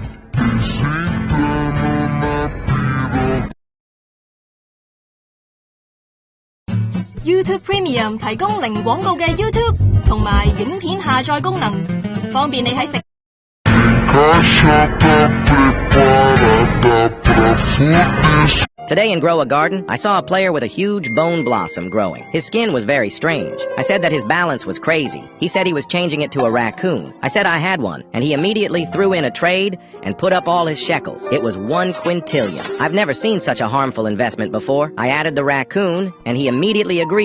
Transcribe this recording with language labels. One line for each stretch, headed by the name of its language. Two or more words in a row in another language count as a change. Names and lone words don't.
Portuguese: Desentrando na piroca.
Cantonese: YouTube Premium 提供零廣告嘅 YouTube 同埋影片下載功能，方便你喺食。
Portuguese: Encaixa, tá preparada pra fuder.
English: Today in Grow a Garden, I saw a player with a huge bone blossom growing. His skin was very strange. I said that his balance was crazy. He said he was changing it to a raccoon. I said I had one, and he immediately threw in a trade and put up all his shekels. It was 1 quintillion. I've never seen such a harmful investment before. I added the raccoon, and he immediately agreed.